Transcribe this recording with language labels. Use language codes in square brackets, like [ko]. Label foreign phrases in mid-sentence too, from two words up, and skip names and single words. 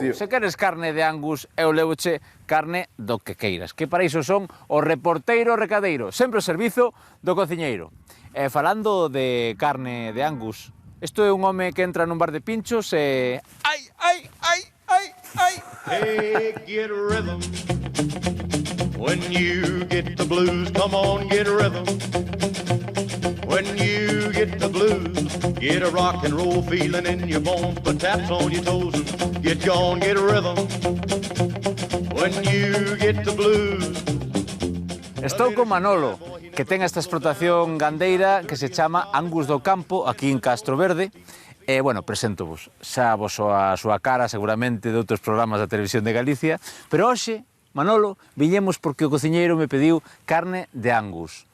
[gl] Se queres carne de Angus, eu levoche carne do que queiras, que para iso son o reporteiro recadeiro, sempre o servizo do cociñeiro. Falando de carne de Angus, isto é un home que entra nun bar de pinchos e... Ai, ai, ai, ai, ai! [en] Hey, get a rhythm. When you get the blues, come on, get a rhythm. When you get the blues, get a rock and roll feeling in your bones, put taps on your toes and get gone, get a rhythm. When you get the blues. [gl] Estou con Manolo, que ten esta explotación gandeira que se chama Angus do Campo, aquí en Castroverde. E, bueno, preséntovos. Xa vos a súa cara, seguramente, de outros programas da Televisión de Galicia. Pero hoxe, Manolo, viñemos porque o cociñeiro me pediu carne de Angus.